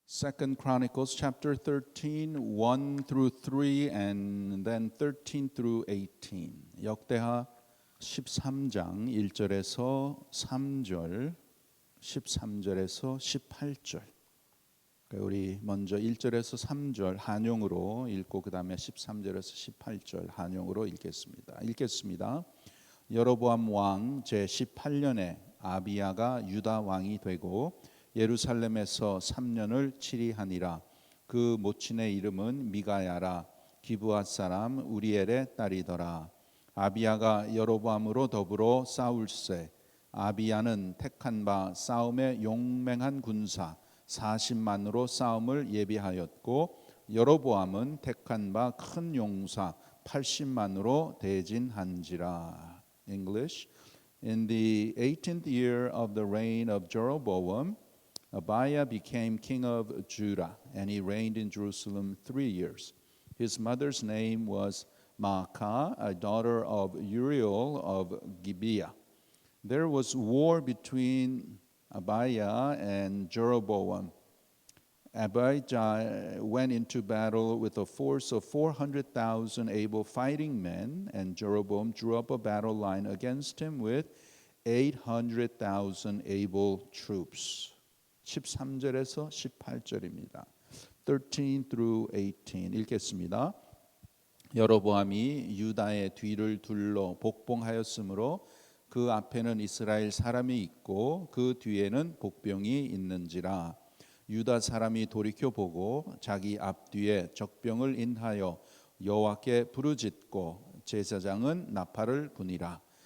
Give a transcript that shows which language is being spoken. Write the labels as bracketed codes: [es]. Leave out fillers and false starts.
[en] Second Chronicles chapter 13, 1 through 3 and then 13 through 18. [ko] 역대하 13장 1절에서 3절, 13절에서 18절. 우리 먼저 1절에서 3절 한용으로 읽고 그 다음에 13절에서 18절 한용으로 읽겠습니다. 여로보암 왕 제18년에 아비야가 유다 왕이 되고 예루살렘에서 3년을 치리하니라. 그 모친의 이름은 미가야라. 기브앗 사람 우리엘의 딸이더라. 아비야가 여로보암으로 더불어 싸울세. 아비야는 택한 바 싸움에 용맹한 군사 40만으로 싸움을 예비하였고 여로보암은 택한 바 큰 용사 80만으로 대진한지라. [en] English. In the 18th year of the reign of Jeroboam, Abiah became king of Judah, and he reigned in Jerusalem 3 years. His mother's name was Maacah, a daughter of Uriel of Gibeah. There was war between Abiah and Jeroboam. Abijah went into battle with a force of 400,000 able fighting men, and Jeroboam drew up a battle line against him with 800,000 able troops. [ko] 13절에서 18절입니다. [en] 13 through 18 [ko] 읽겠습니다. 여로보암이 유다의 뒤를 둘러 복봉하였으므로 그 앞에는 이스라엘 사람이 있고 그 뒤에는 복병이 있는지라. 유다 사람이 돌이켜 보고 자기 앞뒤에 적병을 인하여 여호와께 부르짖고 제사장은 나팔을 부니라.